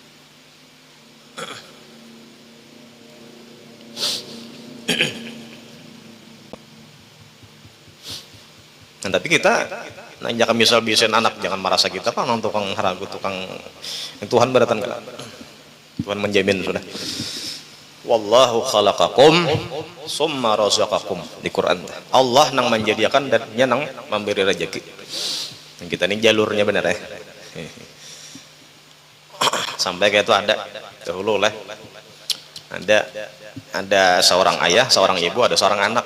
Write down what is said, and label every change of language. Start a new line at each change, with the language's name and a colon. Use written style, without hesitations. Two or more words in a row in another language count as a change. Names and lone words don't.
Banjar: Nah, tapi kita jangan misal bisain anak jangan merasa kita pak nang tukang haragu tukang Tuhan beratan enggak. Tuhan menjamin sudah.
Arabic: والله خلقكم ثم رزقكم
Banjar: di Quran. Allah nang menjadikan dan nya nang memberi rezeki. Dan kita ini jalurnya benar ya. Sampai kayak itu ada dahulu lah. Ada seorang ayah, seorang ibu, ada seorang anak.